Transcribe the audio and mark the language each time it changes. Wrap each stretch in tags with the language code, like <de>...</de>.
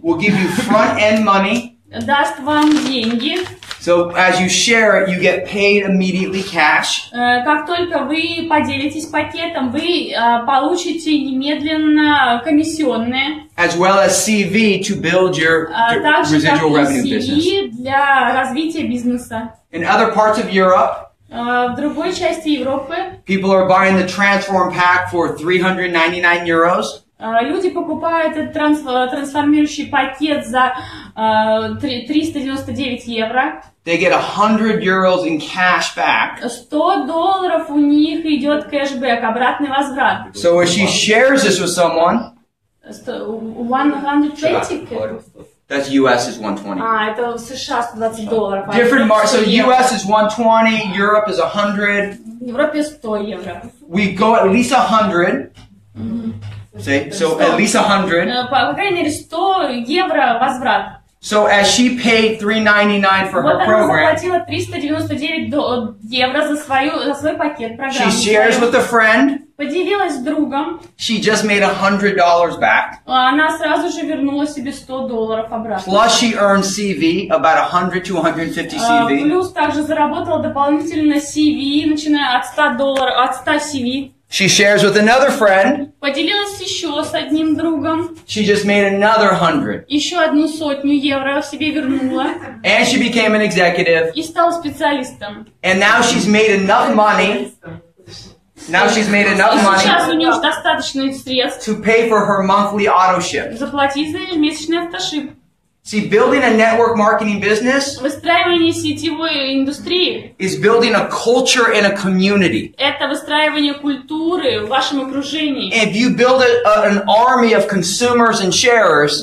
<en>Will give you front-end money.</en> <ru>Даст вам деньги.</ru> <en>So as you share it, you get paid immediately cash.</en> <ru>Как только вы поделитесь пакетом, вы получите немедленно комиссионные.</ru> <en>As well as CV to build your residual revenue business.</en> <ru>CV для развития бизнеса.</ru> <en>In other parts of Europe,</en> <ru>в другой части Европы</ru> <en>people are buying the transform pack for 399 euros.</en> <ru>Люди покупают этот трансформирующий пакет за 399 евро.</ru> <en>They get 100 euros in cash back.</en> <ru>$100 у них идет кэшбэк, обратный возврат.</ru> <en>So if she shares this with someone, 120? That's US is 120.</en> <ru>Это в США $120.</ru> <en>Different markets. So US is 120, Europe is 100.</en> <ru>В Европе 100 евро.</ru> <en>We go at least 100. Say, so at least 100.</en> <ru>По крайней мере 100 евро возврат.</ru> <en>So as she paid $399 for her program,</en> <ru>вот она заплатила 399 евро за свой пакет программы.</ru> <en>She shares with a friend.</en> <ru>Поделилась с другом.</ru> <en>She just made $100 back.</en> <ru>Она сразу же вернула себе $100 обратно.</ru> <en>Plus she earned CV, about 100 to 150 CV.</en> <ru>Плюс также заработала дополнительно CV, начиная от $100, от 100 CV.</ru> <en>She shares with another friend.</en> <ru>Поделилась еще с одним другом.</ru> <en>She just made another 100.</en> <ru>Еще 100 евро себе вернула.</ru> <en>And she became an executive.</en> <ru>И стала специалистом.</ru> <en>And now she's made enough money.</en> <ru>Сейчас у нее уже достаточно средств.</ru> <en>To pay for her monthly auto ship.</en> <ru>Заплатить за ежемесячный автошип.</ru> <en>See, building a network marketing business</en> <ru>Выстраивание сетевой индустрии</ru> <en>is building a culture and a community.</en> <ru>Это выстраивание культуры в вашем окружении.</ru> <en>If you build an army of consumers and sharers,</en>